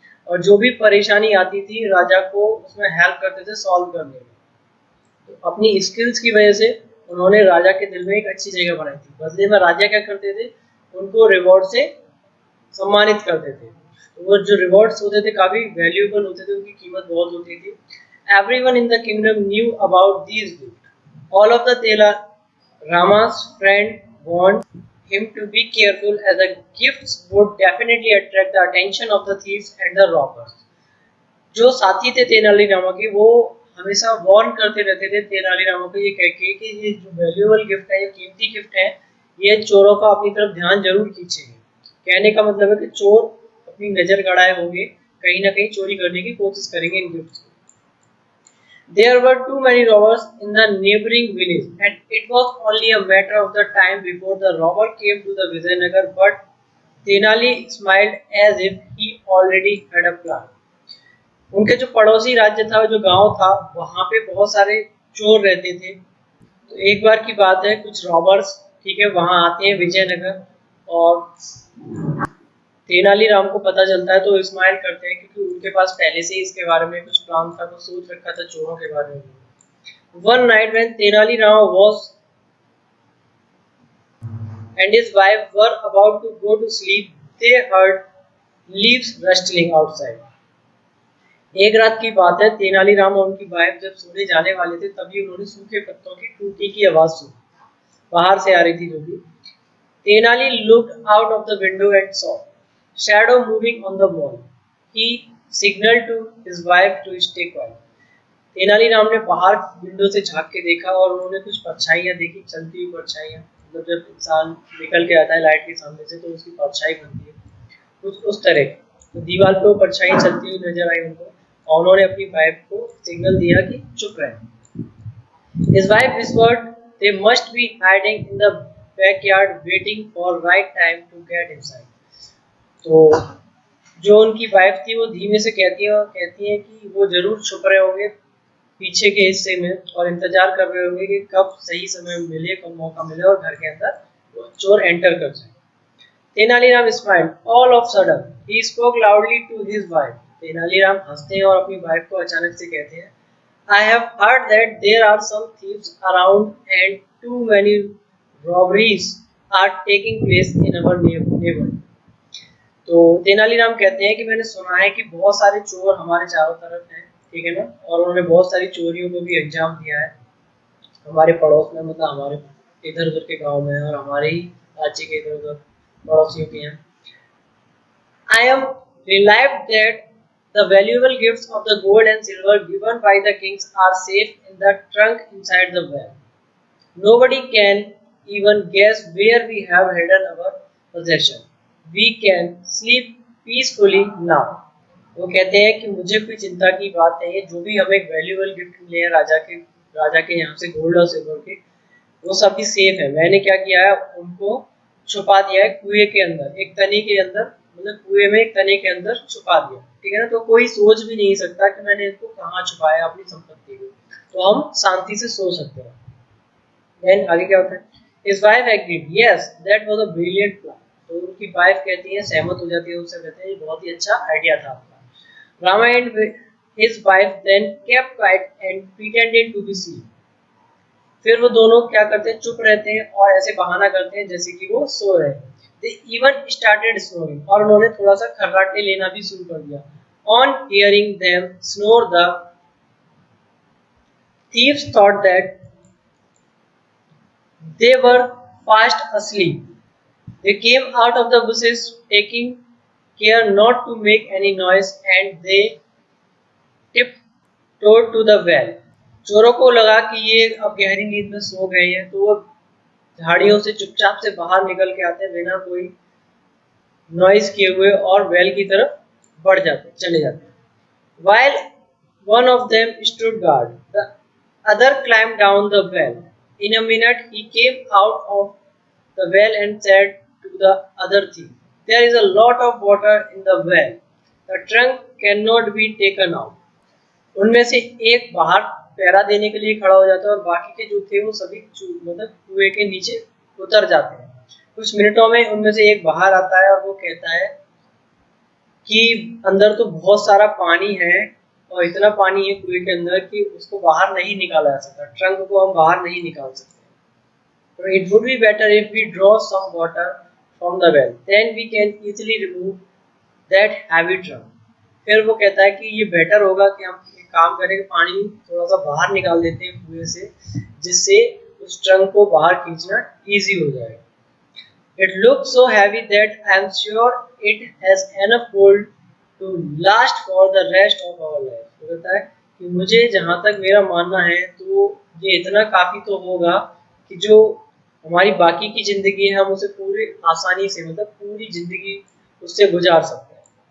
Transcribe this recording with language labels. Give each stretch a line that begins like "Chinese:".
Hindi: और जो भी परेशानी आती थी राजा को उसमें हेल्प करते थे सॉल्व करने में. तो अपनी स्किल्स की वजह से उन्होंने राजा के दिल में एक अच्छी जगह बनाई थी. बदले में राजा क्या करते थे, उनको रिवॉर्ड से सम्मानित करते थे. तो वो जो रिवॉर्ड्स होते थे काफी वैल्यूएबल होते थे, उनकी कीमत बहुत होती थी.
English: Everyone in the kingdom knew about these gifts. All of the Rama's friend warned him to be careful, as the gifts would definitely attract the attention of the thieves and the robbers.
Hindi: जो साथी थे तेनालीरामा के वो हमेशा warn करते रहते थे तेनालीरामा को ये कह के कि ये जो वैल्यूएबल गिफ्ट है, ये कीमती गिफ्ट है, ये चोरों का अपनी तरफ ध्यान जरूर खींचेंगे. कहने का मतलब है कि चोर अपनी नजर गड़ाए होंगे, कहीं ना कहीं चोरी करने की कोशिश करेंगे इन गिफ्ट्स को.
English: There were too many robbers in the neighboring village, and it was only a matter of the time before the robber came to the Vijayanagar. But Tenali smiled as if he already had a plan.
Hindi: उनके जो पड़ोसी राज्य था, जो गांव था, वहां पे बहुत सारे चोर रहते थे. तो एक बार की बात है, कुछ रॉबर्स ठीक है वहां आते हैं विजयनगर, और तेनालीराम को पता चलता है तो स्माइल करते हैं, क्योंकि उनके पास पहले से ही इसके बारे में कुछ प्लान था, कुछ सोच रखा था चोरों के बारे में.
English: One night when Tenali Rama was and his wife were about to go to sleep, they heard leaves rustling outside.
Hindi: एक रात की बात है, तेनालीराम और उनकी वाइफ जब सोने जाने वाले थे तभी उन्होंने सूखे पत्तों की टूटने की आवाज सुनी, बाहर से आ रही थी जो भी.
English: Tenali looked out of the window and saw shadow moving on the wall. He signaled to his wife to stay quiet.
Hindi: Tenaliram ने बाहर विंडो से झांक के देखा और उन्होंने कुछ परछाइयां देखी, चलती हुई परछाइयां. मतलब जब इंसान निकल के आता है लाइट के सामने से तो उसकी परछाई बनती है, कुछ उस तरह. तो दीवार पे वो परछाई चलती हुई नजर आई उनको, और उन्होंने अपनी वाइफ को सिग्नल दिया कि चुप रहे.
English: His wife whispered they must be hiding in the backyard waiting for right time to get inside.
Hindi: तो जो उनकी वाइफ थी वो धीमे से कहती है कि वो जरूर छुप रहे होंगे पीछे के हिस्से में और इंतजार कर रहे होंगे कि कब सही समय मिले, कब मौका मिले और घर के अंदर वो चोर एंटर कर जाए.
English: Tenaliram smiled all of sudden. He spoke loudly to his wife.
Hindi: Tenaliram हंसते हैं और अपनी वाइफ को अचानक से कहते हैं,
English: I have heard that there are some thieves around and too many robberies are taking place in our neighborhood.
Hindi: तो तेनालीराम कहते हैं कि मैंने सुना है कि बहुत सारे चोर हमारे चारों तरफ हैं, ठीक है ना, और उन्होंने बहुत सारी चोरियों को भी अंजाम दिया है हमारे पड़ोस में, मतलब हमारे इधर उधर के गांव में और हमारे ही राज्य के इधर उधर पड़ोसियों के यहाँ.
English: I am relieved that the valuable gifts of the gold and silver given by the kings are safe in the trunk inside the well. Nobody can even guess where we have hidden our possession. We can sleep peacefully now.
Hindi: वो कहते हैं कि मुझे कोई चिंता की बात नहीं है, जो भी हमें वैल्यूएबल गिफ्ट मिले हैं राजा के यहाँ से गोल्ड और सिल्वर के, वो सभी सेफ है. मैंने क्या किया है, उनको छुपा दिया है कुएं के अंदर, एक तने के अंदर, मतलब कुएं में एक तने के अंदर छुपा दिया, ठीक है ना. तो कोई सोच भी नहीं सकता कि मैंने इसको कहाँ छुपाया अपनी संपत्ति को, तो हम शांति से सो सकते हैं. देन आगे क्या होता है,
English: His wife agreed. Yes, that was a brilliant plan.
Hindi: तो उनकी वाइफ कहती है, सहमत हो जाती है, उससे कहते हैं ये बहुत ही अच्छा आइडिया था आपका.
English: Rama and his wife then kept quiet and pretended to be asleep.
Hindi: फिर वो दोनों क्या करते हैं, चुप रहते हैं और ऐसे बहाना करते हैं जैसे कि वो सो रहे हैं.
English: They even started snoring.
Hindi: और उन्होंने थोड़ा सा खर्राटे लेना भी शुरू कर दिया.
English: On hearing them snore, the Thieves thought that they were fast asleep. They came out of the bushes, taking care not to make any noise, and they tiptoed to the well.
Hindi: चोरों को लगा कि ये अब गहरी नींद में सो गए हैं, तो वो झाड़ियों से चुपचाप से बाहर निकल के आते हैं बिना कोई नॉइज किए हुए और वेल की तरफ चले जाते हैं.
English: While one of them stood guard, the other climbed down the well. In a minute, he came out of the well and said to the other thief, "There is a lot of water in the well. The trunk cannot be taken out."
Hindi: उनमें से एक बाहर पहरा देने के लिए खड़ा हो जाता है और बाकी के जो थे वो सभी मतलब कुएं के नीचे उतर जाते हैं. कुछ मिनटों में उनमें से एक बाहर आता है और वो कहता है कि अंदर तो बहुत सारा पानी है और इतना पानी है कुएं के अंदर कि उसको बाहर नहीं निकाला जा सकता, ट्रंक को हम बाहर नहीं निकाल सकते.
English: तो it would be better if we draw some water from the well, then we can easily remove that heavy trunk.
Hindi: फिर वो कहता है कि ये बेटर होगा कि हम एक काम करें कि पानी थोड़ा सा बाहर निकाल देते हैं कुएं से, जिससे उस ट्रंक को बाहर खींचना ईजी हो जाएगा.
English: It looks so heavy that I am sure it has enough gold to last for the rest of our life.
Hindi: तो कहता है कि मुझे जहाँ तक मेरा मानना है तो ये इतना काफ़ी तो होगा कि जो हमारी बाकी की ज़िंदगी है हम उसे पूरी आसानी से मतलब पूरी ज़िंदगी उससे गुजार सकते हैं.